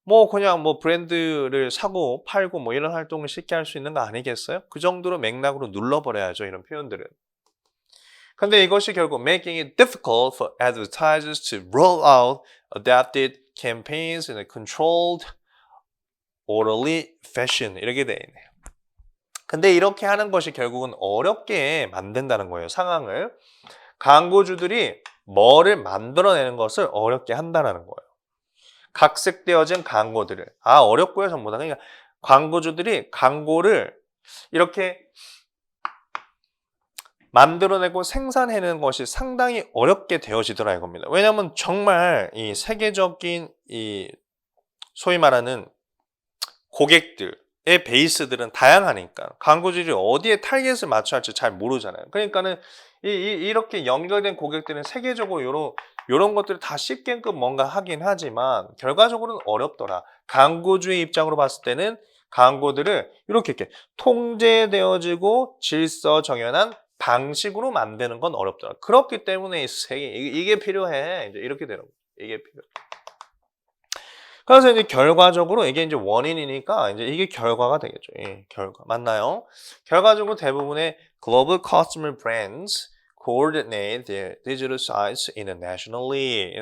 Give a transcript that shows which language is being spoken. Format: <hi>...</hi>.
<ko>그냥 브랜드를 사고 팔고 이런 활동을 쉽게 할 수 있는 거 아니겠어요? 그 정도로 맥락으로 눌러버려야죠, 이런 표현들은. 근데 이것이 결국</ko> <en>making it difficult for advertisers to roll out adapted campaigns in a controlled, orderly fashion</en> <ko>이렇게 돼 있네요. 근데 이렇게 하는 것이 결국은 어렵게 만든다는 거예요, 상황을. 광고주들이 뭐를 만들어내는 것을 어렵게 한다는 거예요. 각색되어진 광고들을. 어렵고요, 전부 다. 그러니까 광고주들이 광고를 이렇게 만들어내고 생산해내는 것이 상당히 어렵게 되어지더라 이겁니다. 왜냐하면 정말 이 세계적인 이 소위 말하는 고객들의 베이스들은 다양하니까 광고주들이 어디에 타겟을 맞춰야 할지 잘 모르잖아요. 그러니까는 이렇게 연결된 고객들은 세계적으로 요런 것들을 다 쉽게끔 뭔가 하긴 하지만 결과적으로는 어렵더라. 광고주의 입장으로 봤을 때는 광고들을 이렇게 통제되어지고 질서 정연한 방식으로 만드는 건 어렵더라. 그렇기 때문에 이게 필요해. 이제 이렇게 되는 거예요. 이게 필요해. 그래서 이제 결과적으로 이게 이제 원인이니까 이제 이게 결과가 되겠죠. 예, 결과. 맞나요? 결과적으로 대부분의</ko> <en>global customer brands coordinate their digital sites internationally.</en>